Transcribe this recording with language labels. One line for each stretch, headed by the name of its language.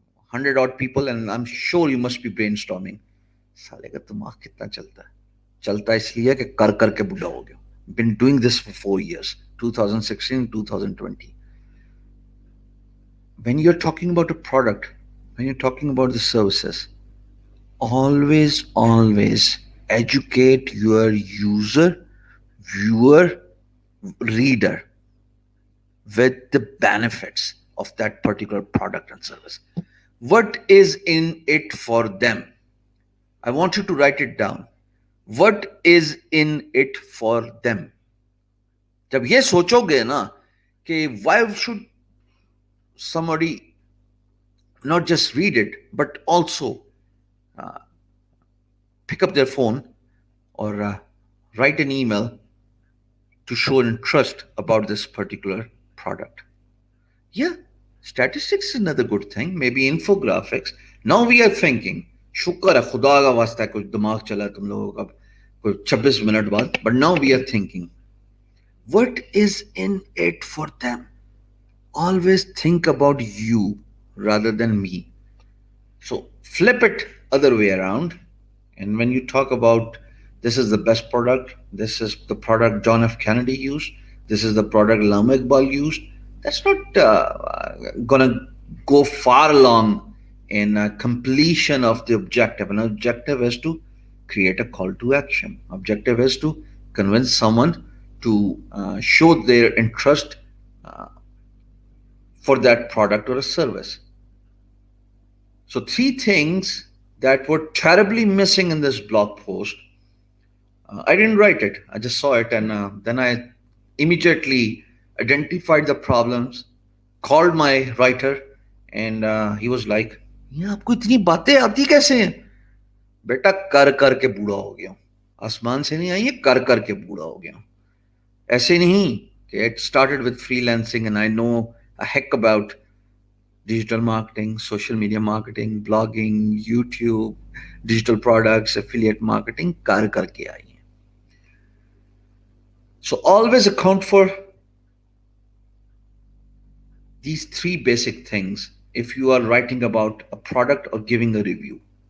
English: 100 odd people, and I'm sure you must be brainstorming.
Hindi: साले का दिमाग कितना चलता है? चलता इसलिए कि कर करके बुढ़ा हो गया.
English: Been doing this for 4 years, 2016, 2020. When you're talking about a product, when you're talking about the services, always educate your user, viewer, reader with the benefits of that particular product and service. What is in it for them? I want you to write it down. What is in it for them?
Hindi: जब ये सोचोगे ना कि
English: why should somebody not just read it but also pick up their phone or write an email to show interest about this particular product. Yeah, statistics is another good thing, maybe infographics. Now we are thinking,
Hindi: शुक्र है खुदा का वास्ता कुछ दिमाग चला तुम लोगों का कोई 26 मिनट बाद.
English: But now we are thinking, what is in it for them? Always think about you rather than me. So flip it other way around. And when you talk about this is the best product, this is the product John F. Kennedy used, this is the product Lama Iqbal used, that's not gonna go far along in completion of the objective. An objective is to create a call to action. Objective is to convince someone to show their interest for that product or a service. So 3 things that were terribly missing in this blog post. I didn't write it. I just saw it, and then I immediately identified the problems, called my writer, and he was like,
Hindi: "ये आपको इतनी बातें आती कैसे हैं?" बेटा कर करके बूढ़ा हो गया. आसमान से नहीं आई है, कर करके बूढ़ा हो गया. ऐसे नहीं कि
English: it started with freelancing and I know a heck about digital marketing, social media marketing, blogging, YouTube, digital products, affiliate marketing,
Hindi: कर करके आई है.
English: So always account for these 3 basic things if you are writing about a product or giving a review.